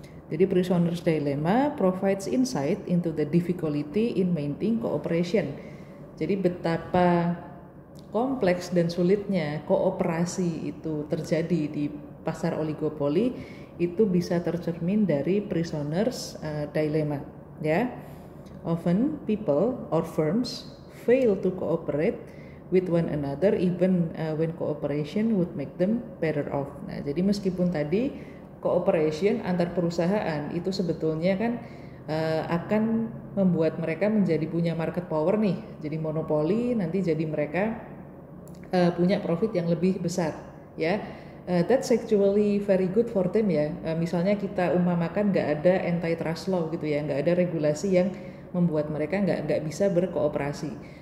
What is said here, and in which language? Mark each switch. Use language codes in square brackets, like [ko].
[en] Jadi prisoner's dilemma provides insight into the difficulty in maintaining cooperation. [id] Jadi betapa kompleks dan sulitnya kooperasi itu terjadi di pasar oligopoli itu bisa tercermin dari prisoners dilemma, ya. [en] Often people or firms fail to cooperate with one another even when cooperation would make them better off. [id] Nah, jadi meskipun tadi cooperation antar perusahaan itu sebetulnya kan akan membuat mereka menjadi punya market power nih, jadi monopoli, nanti jadi mereka punya profit yang lebih besar, ya. [en] That's actually very good for them, ya. [id] Misalnya kita umpamakan nggak ada antitrust law gitu ya, nggak ada regulasi yang membuat mereka nggak bisa berkooperasi.